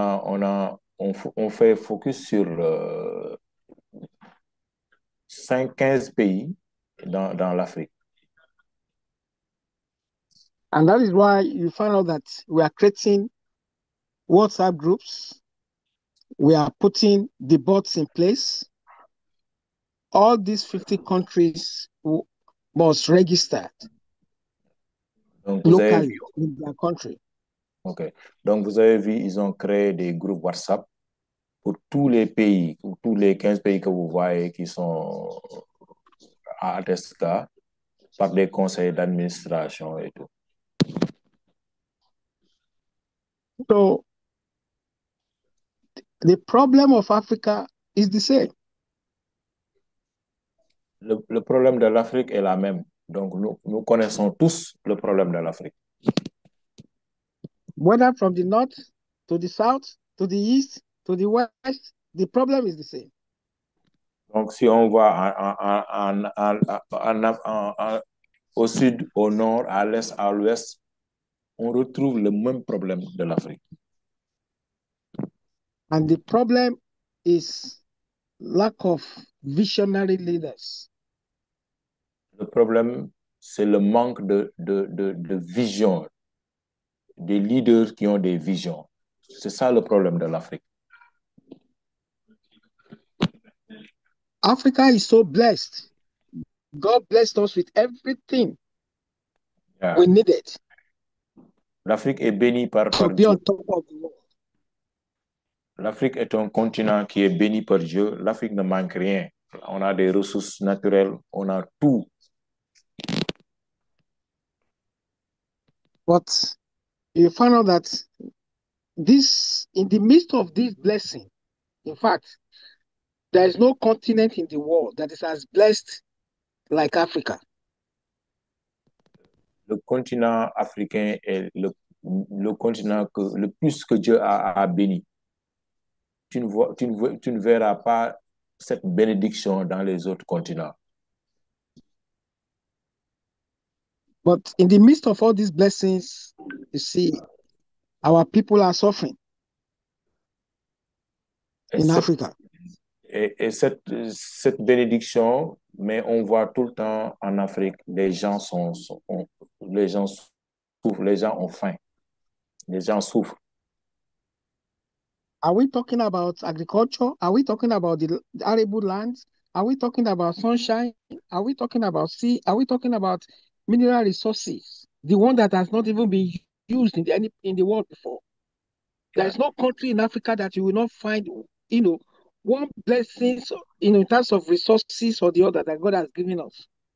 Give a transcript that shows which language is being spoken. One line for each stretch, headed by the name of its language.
French: On fait focus sur 15 pays dans l'Afrique.
English: And that is why you find out that we are creating WhatsApp groups. We are putting the bots in place. All these 50 countries must register locally in their country. OK.
French: Donc, vous avez vu, ils ont créé des groupes WhatsApp pour tous les pays, pour tous les 15 pays que vous voyez qui sont à Atesca. par des conseils d'administration et tout.
English: So the problem of Africa is the same.
French: Le problème de l'Afrique est la même. Donc, nous connaissons tous le problème de l'Afrique.
English: Whether from the north to the south, to the east, to the west, the problem is the same.
French: Donc, si on va au sud, au nord, à l'est, à l'ouest, on retrouve le même problème de l'Afrique.
English: And the problem is lack of visionary leaders.
French: Le problème, c'est le manque de vision, des leaders qui ont des visions. C'est ça le problème de l'Afrique.
English: Africa is so blessed. God blessed us with everything we needed.
French: L'Afrique est bénie par
English: to be
French: Dieu.
English: on top of the world.
French: L'Afrique est un continent qui est béni par Dieu. L'Afrique ne manque rien. On a des ressources naturelles, on a tout.
English: But you find out that in the midst of this blessing, in fact, there is no continent in the world that is as blessed like Africa.
French: Le continent africain est le continent le plus que Dieu a béni. Tu ne verras pas cette bénédiction dans les autres continents.
English: But in the midst of all these blessings, you see, our people are suffering in Africa.
French: Et cette bénédiction, mais on voit tout le temps en Afrique, les gens souffrent, les gens ont faim, les gens souffrent.
English: Are we talking about agriculture? Are we talking about the arable lands? Are we talking about sunshine? Are we talking about sea? Are we talking about mineral resources? The one that has not even been used in the world before. Yeah. There is no country in Africa that you will not find, one blessing, in terms of resources or the other that God has given us.